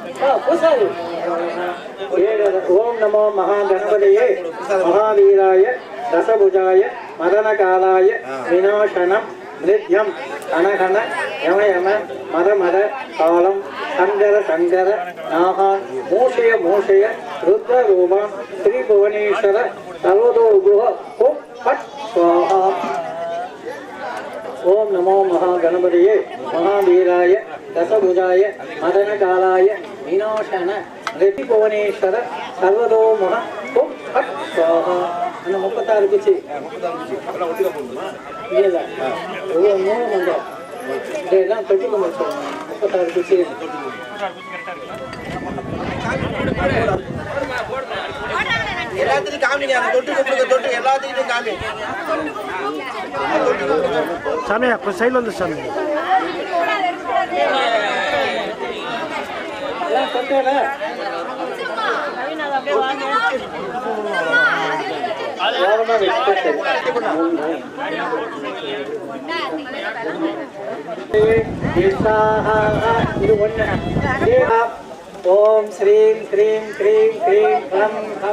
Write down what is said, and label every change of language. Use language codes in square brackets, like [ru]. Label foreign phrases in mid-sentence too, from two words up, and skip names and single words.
[sa] ओम नमो महागणपतये महावीराय दशभुजाय मदनकालाय विनाशनं नित्यं अनघन यम यम मद मद कालं शंकर शंकर नाहान् मूषय मूषय रुद्ररूपं श्रीभुवनेश्वर सर्वतो गुह हुं फट् स्वाहा ओम नमो महागणपतये महावीराय दशभुजाय मदनकालाय विनाशन ऋषिभुवनेश्वर सर्वतो मह हुं फट् स्वाहा अन्न [ta] 36 குச்சி இல்ல ஓ மூணு மண்டலம் இதெல்லாம் தொட்டி கொண்டு வச்சோம் 36 குச்சி எல்லாத்தையும் காமிங்க அந்த தொட்டு கொடுங்க தொட்டு எல்லாத்தையும் காமி சாமி கொஞ்சம் சைடுல வந்து சாமி எல்லாம் தொட்டேல அப்படியே வாங்க [sa] ओम श्रीं क्रीं क्रीं क्रीं क्लं खं